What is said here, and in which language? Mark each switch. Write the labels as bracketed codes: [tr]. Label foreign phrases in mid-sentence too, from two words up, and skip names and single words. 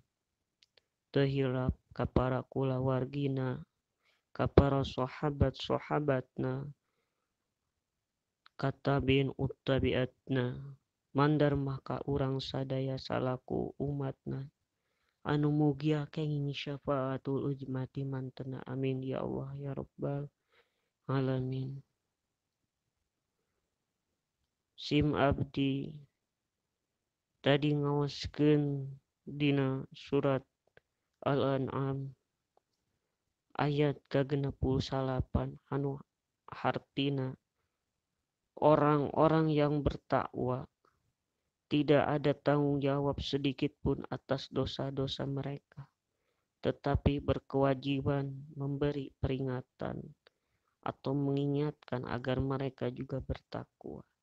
[su] Tehirap ka para kulawargina, ka para sahabat-sahabatna, ka tabi'in uttabi'atna, mandar maka urang sadaya salaku umatna anu mugia kenging syafaatul ujmati mantena. [ar] آمين يا الله يا رب العالمين. [su] Sim abdi tadi ngawaskeun dina surat Al-An'am ayat [id] ke-68 anu hartina orang-orang yang bertakwa tidak ada tanggung jawab sedikit pun atas dosa-dosa mereka, tetapi berkewajiban memberi peringatan atau mengingatkan agar mereka juga bertakwa.